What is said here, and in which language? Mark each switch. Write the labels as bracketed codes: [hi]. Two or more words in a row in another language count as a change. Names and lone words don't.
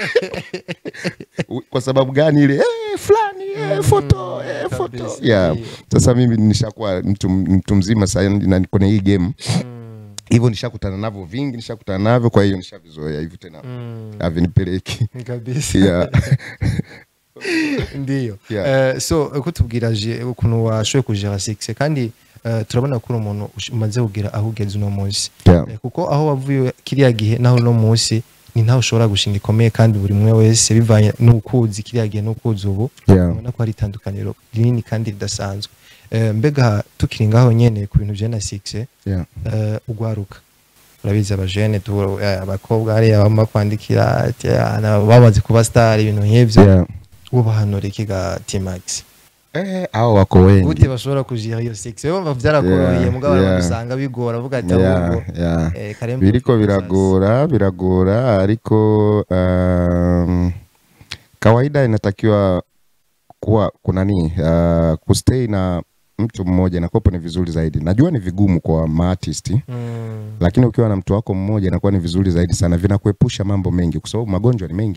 [sw] Kwa sababu gani ile fulani foto. Yeah. Sasa mimi nishakuwa mtu mzima sasa na kwenye hii game. Hivyo nishakutana navyo vingi, kwa hiyo nishavizoea hivyo tena. Avinipeleki kabisa. Yeah. Ndiyo. Yeah. [rn] So kutubwira ukuntu washoye kujera 6 kandi turabona ko umuntu umaze kugira aho ugeze uno munsi. Kuko aho wavuye kiriya gihe naho no munsi ni ntaho ushobora gushinga ikomeye kandi buri mwe wese bivanye n'ukuzi kiriya gihe n'ukuzi ubu. Ubona ko ari itandukaniro rinini kandi ridasanzwe. Mbega tukiri ngaho nyene ku bintu bya na 6 ugwaruka urabizi abajene abakobwa ari abama kwandikira babaze kuba star ibintu nk'ivyo. Ubahanura ikiga T-Max? [sw] Aho wako wengi [rn] gute bashobora kujira iyo 6 bumva byarakoroye mugabo barabusanga bigora avuga ati ahubwo biriko biragora ariko [sw] kawaida inatakiwa kuwa kuna nini kustay na mtu mmoja na kopo ni vizuri zaidi. Najua ni vigumu kwa artist lakini ukiwa na mtu wako mmoja inakuwa ni vizuri zaidi sana, vinakuepusha mambo mengi kwa sababu magonjwa ni mengi.